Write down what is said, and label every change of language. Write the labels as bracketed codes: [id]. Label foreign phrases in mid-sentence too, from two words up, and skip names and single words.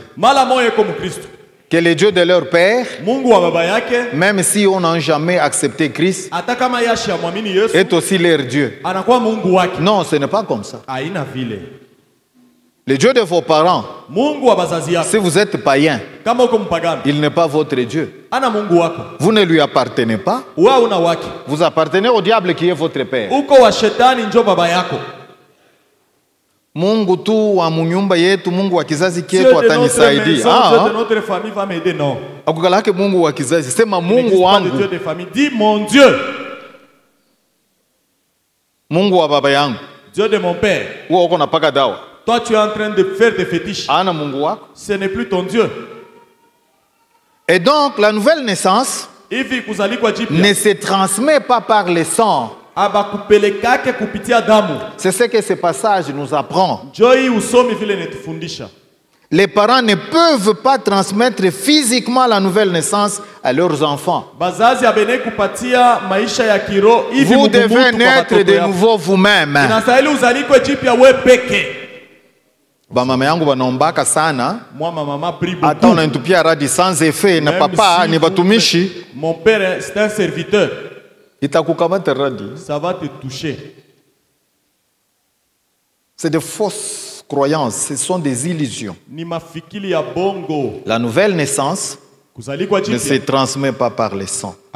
[fr] Que le Dieu de leur père, même si on n'a jamais accepté Christ, est aussi leur Dieu. Non, ce n'est pas comme ça. Le Dieu de vos parents, si vous êtes païen, il n'est pas votre Dieu. Vous ne lui appartenez pas. Vous appartenez au diable qui est votre père. [sw] Mungu tu wa munyumba yetu, Mungu wa kizazi kietu atanisaidia. Akukalake Mungu wa kizazi, sema Mungu wangu. [fr] Dis mon Dieu. [sw] Mungu wa baba yangu. [fr] Dieu de mon père. Toi tu es en train de faire des fétiches. Ce n'est plus ton Dieu. Et donc la nouvelle naissance ne se transmet pas par le sang. C'est ce que ce passage nous apprend. Les parents ne peuvent pas transmettre physiquement la nouvelle naissance à leurs enfants. Vous devez naître de nouveau vous-même. [sw] Mama yangu wanaombaka sana. Hata unanitupia radi [fr] sans effet [sw] na papa ni batumishi. [fr] Mon père c'est un serviteur. [sw] Itakukamata radi. [fr] Ça va te toucher. C'est de fausses croyances, ce sont des illusions. La nouvelle naissance ne se transmet pas par le sang.